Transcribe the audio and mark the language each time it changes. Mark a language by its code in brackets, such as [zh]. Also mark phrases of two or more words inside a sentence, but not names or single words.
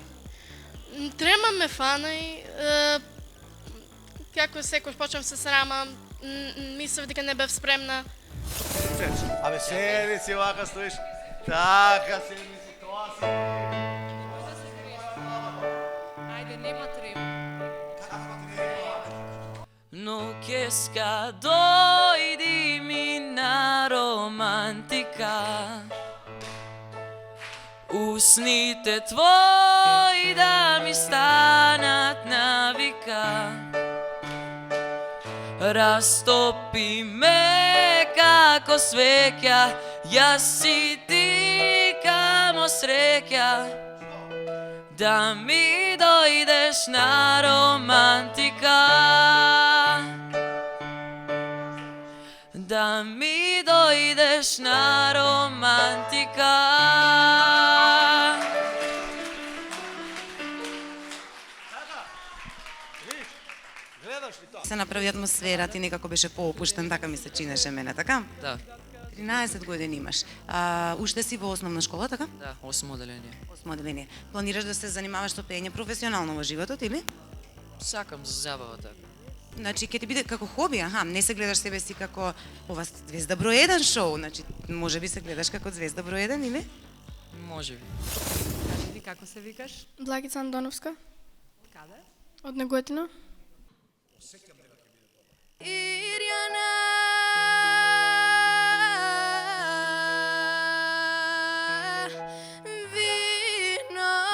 [mk] Трема ме фана и како секој почнам се срамам, мислев дека не бев спремна. Абе седи си вака стоиш. Така седи си тоа си. Ајде, нема трема. Noćeska dojdi mi na romantika, usnite tvoji da mi stanat navika, rastopi me kako sveća, ja si ti kamo sreća, da mi dojdeš na romantika, da mi dojdeš na romantika. Се направи атмосфера, ти некако беше поопуштен, така ми се чинеше мене, така? Да. 13 години имаш. Уште си во основна школа, така? Да, 8 оделение. 8 оделение. Планираш да се занимаваш со пеење професионално во животот или? Сакам за забава така. Значи ќе ти биде како хоби, не се гледаш себе си како ова звезда број 1 шоу, значи можеби се гледаш како звезда број 1 или? Можеби. Кажи ти како се викаш? Благица Андоновска. Каде? Од Неготино. Irjana vino